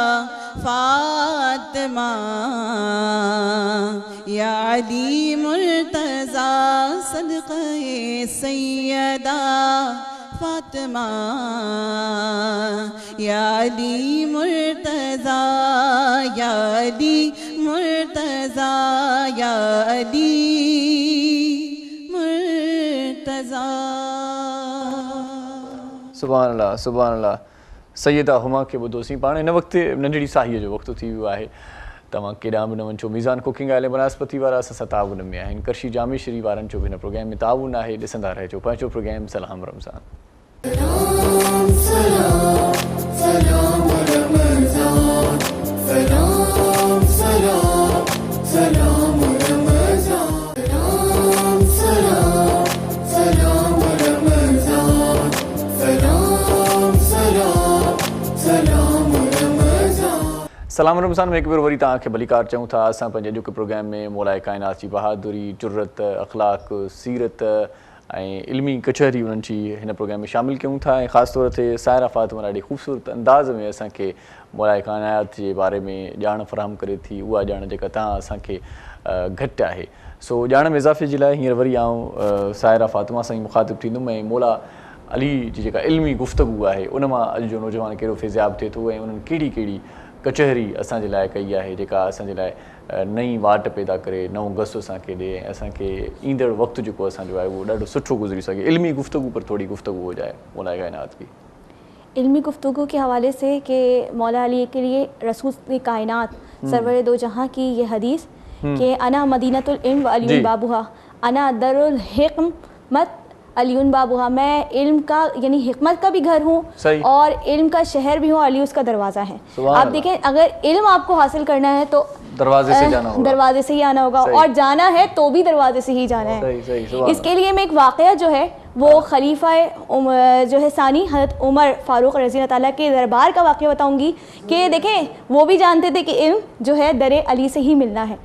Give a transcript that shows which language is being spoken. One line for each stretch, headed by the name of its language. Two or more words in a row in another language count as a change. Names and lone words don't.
Urdu: فاطمہ یا علی مرتضیٰ صدقہ سیدہ فاطمہ یا علی مرتضیٰ یا علی مرتضیٰ یا علی مرتضیٰ.
Arabic: سبحان اللہ سبحان اللہ.
Sindhi: سیدہ ہما کے ॿुधोसीं पाण हिन वक़्तु नंढड़ी साहीअ जो वक़्तु थी वियो आहे. तव्हां केॾांहुं बि न वञो. मीज़ान कुकिंग आयल बनास्पति वारा असां सां ताउन में आहिनि. करशी जामेश्वरी वारनि जो बि हिन प्रोग्राम में ताउन आहे. ॾिसंदा रहिजो पंहिंजो प्रोग्राम सलाम रमज़ान. سلام سلام سلام رمضان سلام سلام سلام رمضان سلام سلام سلام رمضان سلام سلام سلام رمضان. سلام رمضان में हिकु भेरो वरी तव्हांखे भलीकार चऊं था. असां पंहिंजे अॼोके प्रोग्राम में मौलाए काइनात जी बहादुरी, जुर्रत, अख़लाक, सीरत ऐं इल्मी कचहरी उन्हनि जी हिन प्रोग्राम में शामिलु कयूं था. ऐं ख़ासि तौर ते सायरा फ़ातिमा ॾाढी ख़ूबसूरत अंदाज़ में असांखे मौलाए काइनात जे बारे में ॼाण फ़राहम करे थी. उहा ॼाण जेका तव्हां असांखे घटि आहे. सो ॼाण में इज़ाफ़े जे लाइ हींअर वरी आउं सायरा फ़ातिमा सां ई मुखातिबु थींदुमि ऐं मौला अली जी जेका इल्मी गुफ़्तगू आहे उन मां अॼु जो नौजवान कहिड़ो फ़ैज़याब थिए थो ऐं उन्हनि कहिड़ी कहिड़ी कचहरी असांजे लाइ कई आहे जेका असांजे लाइ नई वाट पैदा करे, नओं गसु असांखे ॾिए ऐं असांखे ईंदड़ वक़्तु जेको असांजो आहे उहो ॾाढो सुठो गुज़री सघे.
Urdu: علمی گفتگو پر تھوڑی گفتگو ہو جائے مولا کائنات کی. علمی گفتگو کے حوالے سے کہ مولا علی کے لیے رسول کائنات سرور دو جہاں کی یہ حدیث کہ
Arabic: أنا مدينة العلم و علي بابها أنا دار الحكمة علي بابها.
Urdu: میں علم کا یعنی حکمت کا بھی گھر ہوں اور علم کا شہر بھی ہوں. علی اس کا دروازہ ہے. آپ دیکھیں اگر علم آپ کو حاصل کرنا ہے تو دروازے سے جانا ہوگا, دروازے سے ہی آنا ہوگا اور جانا ہے تو بھی دروازے سے ہی جانا ہے. اس کے لیے میں ایک واقعہ جو ہے وہ خلیفہ جو ہے ثانی حضرت عمر فاروق
Arabic: رضي الله تعالى
Urdu: کے دربار کا واقعہ بتاؤں گی کہ دیکھیں وہ بھی جانتے تھے کہ علم جو ہے در علی سے ہی ملنا ہے.